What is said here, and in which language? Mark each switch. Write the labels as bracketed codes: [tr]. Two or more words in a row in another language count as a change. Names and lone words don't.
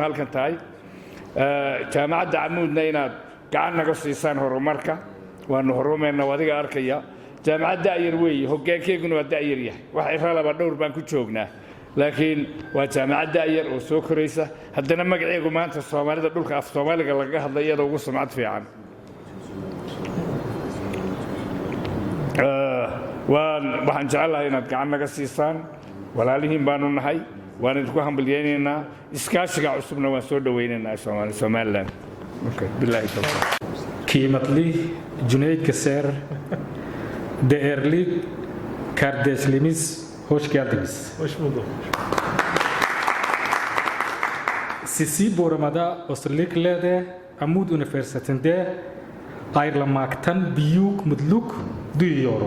[so] halkan tahay jaamacadda Camuudna inaad gacan naga siisaan horumarka waanu horumarnaa wadiga arkaya jaamacadda ayar weey hoggaankeeguna waa daayar yahay wax iraalaba dhowr baan ku joognaa laakiin waa jaamacad da'yar oo soo koraysa haddana magaceegu maanta soomaalida dhulka af soomaaliga lagaga hadlay iyada ugu sumcad fiican waxaan jecelahay inaad gacan naga siisaan walaalihiin baanu nahay waan idinku hambalyaynaynaa iskaashiga cusubna waan soo dhowaynaynaa somaliland bilaahi tawfiiq [tr] Kıymetli Cüneyt Geser, değerli kardeşlerimiz, hoş geldiniz. Hoş bulduk. Sizi Borama'da özellikle de Amud Üniversitesi'nde ayrılmaktan büyük mutluluk duyuyorum.